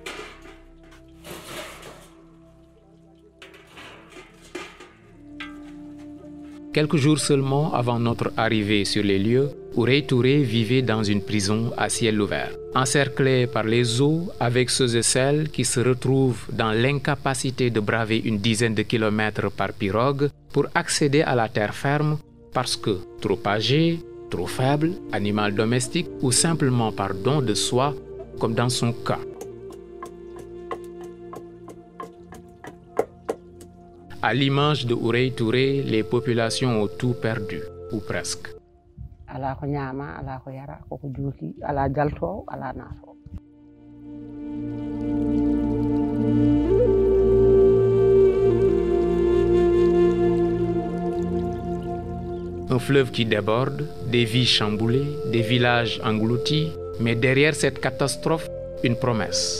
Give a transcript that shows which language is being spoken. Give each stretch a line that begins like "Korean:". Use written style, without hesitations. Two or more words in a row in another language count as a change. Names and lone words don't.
French: Quelques jours seulement avant notre arrivée sur les lieux, Houreye Touré vivait dans une prison à ciel ouvert, encerclé par les eaux avec ceux et celles qui se retrouvent dans l'incapacité de braver une dizaine de kilomètres par pirogue pour accéder à la terre ferme parce que trop âgé, trop faible, animal domestique ou simplement par don de soi, comme dans son cas. À l'image de Houreye Touré, les populations ont tout perdu, ou presque.
Fula: Ala ko ñaama, ala ko yara, ko juuki, ala jalto, ala nafo.
French: Un fleuve qui déborde, des vies chamboulées, des villages engloutis, mais derrière cette catastrophe, une promesse.